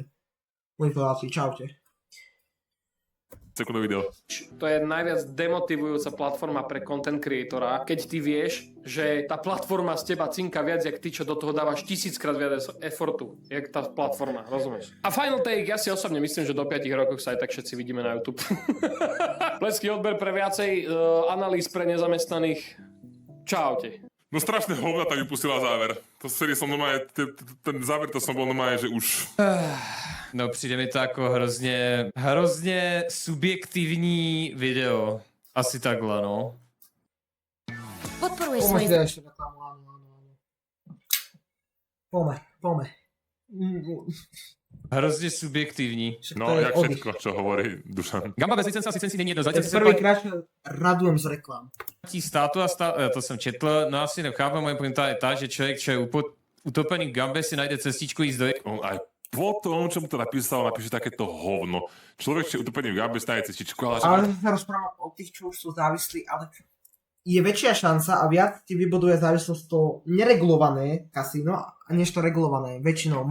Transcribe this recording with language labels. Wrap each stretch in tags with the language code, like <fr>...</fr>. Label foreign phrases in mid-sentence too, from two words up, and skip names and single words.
<sk>Moji feláci, čaute. Sekundové video. To je najviac demotivujúca platforma pre</sk> <en>content creatora,</en> <sk>keď ty vieš, že tá platforma z teba cinka viac, jak ty, čo do toho dávaš 1000-krát viac effortu, jak tá platforma, rozumieš?</sk> <en>A final take,</en> <sk>ja si osobne myslím, že do 5 rokov sa aj tak všetci vidíme na YouTube. Pleský odber pre viacej analýz pre nezamestnaných. Čaute. No strašné hovna tam vypustila záver. To vtedy som normálne, ten záver to som bol normálne, že už...</sk> <cs>No přijde mi to jako hrozně subjektivní video. Asi takhle, no.</cs> <sk>Podporuješ Poďme si svoj... dať ešte reklamu, áno. Poďme.</sk> <cs>Hrozně subjektivní.</cs> <sk>No, jak všetko, čo hovorí Dušan.</sk> <cs>Gamba bez licence asi není jedno. Zatím se</cs> <sk>Prvýkrát radujem z reklam.</sk> <cs>platí státu a to jsem četl,</cs> <sk>no asi nechápem, moje pointa je ta, že člověk, čo je utopený v Gambe, si najde cestičku ísť do... On aj po tom, čo mu to napísal, napíše takéto hovno. Človek, čo je utopený v Gambe, stáje cestičku, ale... Ale sa rozprávam o tých, čo už sú závislí, ale je väčšia šanca a viac ti vybuduje závislosť to neregulované kasíno, než to regulované, väčšinou.</sk>